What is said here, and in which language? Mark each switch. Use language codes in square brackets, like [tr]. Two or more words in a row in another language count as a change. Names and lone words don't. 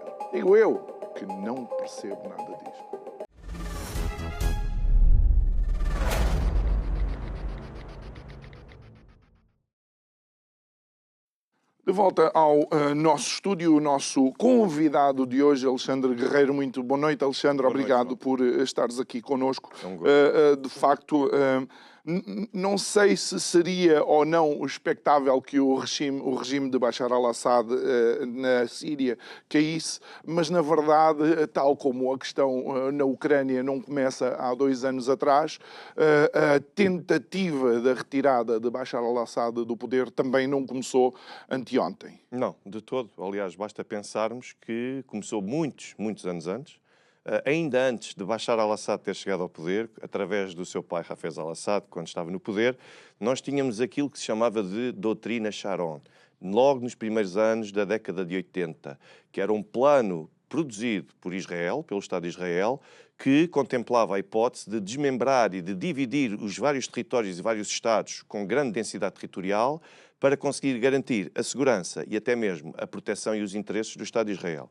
[pt] Digo eu, que não percebo nada disto. De volta ao nosso estúdio, o nosso convidado de hoje, Alexandre Guerreiro. Muito boa noite, Alexandre. Obrigado por estares aqui connosco. De facto, não sei se seria ou não expectável que o regime de Bashar al-Assad na Síria caísse, mas na verdade, tal como a questão na Ucrânia não começa há 2 anos atrás, a tentativa da retirada de Bashar al-Assad do poder também não começou anteontem. Não, de todo. Aliás, basta pensarmos que começou muitos anos antes. Ainda antes de Bashar al-Assad ter chegado ao poder, através do seu pai Hafez al-Assad, quando estava no poder, nós tínhamos aquilo que se chamava de doutrina Sharon, logo nos primeiros anos da década de 80, que era um plano produzido por Israel, pelo Estado de Israel, que contemplava a hipótese de desmembrar e de dividir os vários territórios e vários Estados com grande densidade territorial para conseguir garantir a segurança e até mesmo a proteção e os interesses do Estado de Israel.